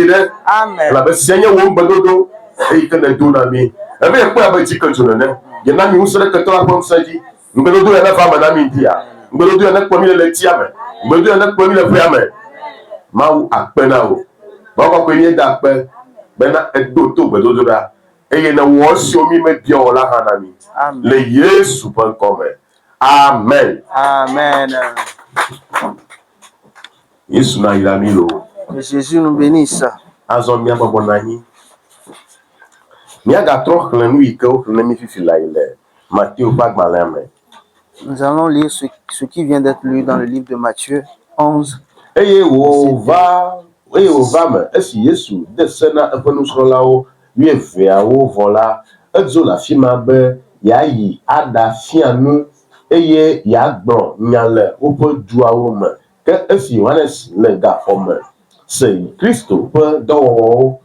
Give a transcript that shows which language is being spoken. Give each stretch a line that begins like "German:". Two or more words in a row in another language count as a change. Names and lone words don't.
Ewe: ɖe elabe sia nye wo ŋugbedodo eyi ke ne do na mi ebe ekpɔe abe dzi ke dzo nene yena mi ŋusẽ ɖe ketɔ la ƒe ŋusẽ dzi ŋugbedodo ya ne va me na mi ŋdia ŋugbedodo ya ne kpɔ mi le tia me ŋugbedodo ya ne kpɔ mi le ƒea me Mawu akpe na wo bɔkɔkɔe mi da akpe bena edo to gbedodo ɖa eye ne wɔ siwo mi mebia o la hã na mi le Yesu ƒe ŋkɔ me amen. Yesu na yra mi lo.
French: Jésus nous bénisse.
Ewe: Azɔ mia bɔbɔ na anyi miagatrɔ xlẽ nu yi ke woxlẽ mi fifi la yi le Matthieu ƒe agbalẽ me.
French: Nous allons lire ce qui vient d'être lu dans le livre de Matthieu 11.
Ewe: Eye wòva me esi Yesu de se na eƒe nusrɔ̃lawo 12 vɔ la edzo le afi ma be yeayi aɖafia nu eye yeagblɔ nya le woƒe duawo me ke esi Yohanes le gaxɔ me se Kristo ƒe dɔwɔwɔwo